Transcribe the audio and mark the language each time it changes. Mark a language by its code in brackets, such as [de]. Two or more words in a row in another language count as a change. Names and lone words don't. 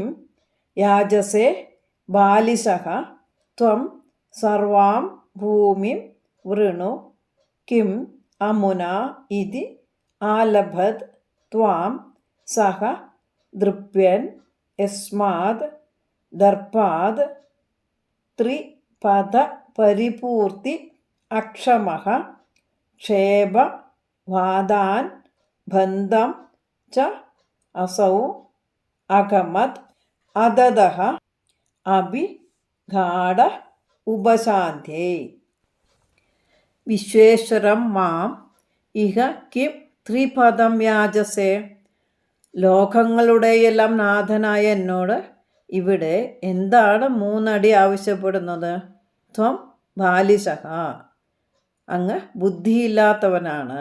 [sa] യാജസേ ബാലിശഃ ത്വം സർവാം ഭൂമിം വൃണു കിം അമുനാ ഇതി ആലഭത് ത്വാം സഹ ദൃപ്യൻ യസ്മാത് ദർപ്പാത് ത്രിപദ പരിപൂർത്തി അക്ഷമഃ ക്ഷേപ വാദാൻ ബന്ധം ച असौ अगमत् अददः अभि गाढ उपशान्त्यै വിശ്വേശ്വരം മാം ഇഹ കിം ത്രിപദം യാചസേ. [ml] ലോകങ്ങളുടെയെല്ലാം നാഥനായ എന്നോട് ഇവിടെ എന്താണ് 3 അടി ആവശ്യപ്പെടുന്നത്? [sa] ത്വം ബാലിശഃ, [ml] അങ്ങ് ബുദ്ധിയില്ലാത്തവനാണ്.